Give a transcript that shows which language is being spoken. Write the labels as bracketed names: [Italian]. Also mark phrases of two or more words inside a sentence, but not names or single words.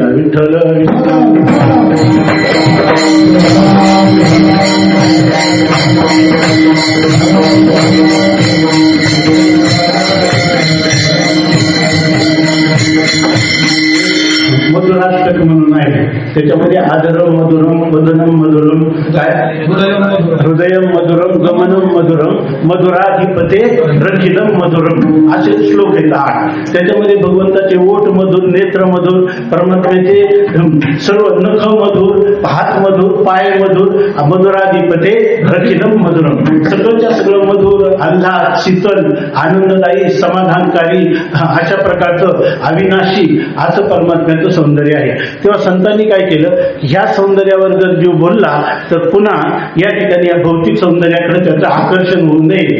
[Marathi] विठ्ठल मधुराष्टक म्हणून आहे, त्याच्यामध्ये [Sanskrit] आदरम मधुरम वदनम मधुरम, काय हृदयम मधुरम गमनम मधुरम मधुराधिपते रखिलम मधुरम, [Marathi] असे श्लोक आहेत 8. त्याच्यामध्ये भगवंताचे ओठ मधुर, नेत्र मधुर, परमात्म्याचे सर्व नख मधुर, हात मधुर, पाय मधुर, [Sanskrit] मधुराधिपते रखिलम मधुरम, [Marathi] सगळंच्या सगळं मधुर, आल्हाद, शीतल, आनंददायी, समाधानकारी, अशा प्रकारचं अविनाशी असं परमात्म्याचं सौंदर्य आहे. तेव्हा संतांनी काय केलं, ह्या सौंदर्यावर जर जीव बोलला तर पुन्हा या ठिकाणी या भौतिक सौंदर्याकडे त्याचं आकर्षण होऊ नये.